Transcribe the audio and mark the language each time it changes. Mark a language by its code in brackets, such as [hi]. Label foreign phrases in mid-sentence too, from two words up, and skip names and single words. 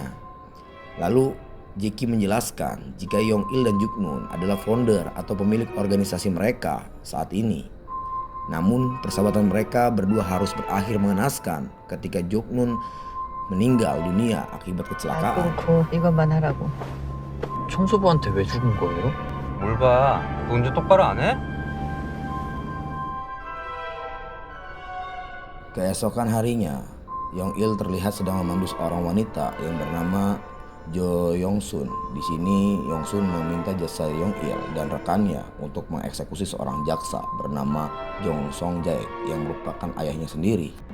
[id] Lalu Jeki menjelaskan jika Yong-il dan Jung-nun adalah founder atau pemilik organisasi mereka saat ini. Namun persahabatan mereka berdua harus berakhir mengenaskan ketika Joknun meninggal dunia akibat kecelakaan. [ko] 끊고 이것만 하라고. 청소부한테 왜 죽은 거예요? 뭘 봐? 너 운전 똑바로 안 해? [id] Keesokan harinya, Yong-il terlihat sedang memandu seorang wanita yang bernama Jo Yong-sun. Di sini Yong-sun meminta jasa Yong-il dan rekannya untuk mengeksekusi seorang jaksa bernama Jong Song-jaek yang merupakan ayahnya sendiri.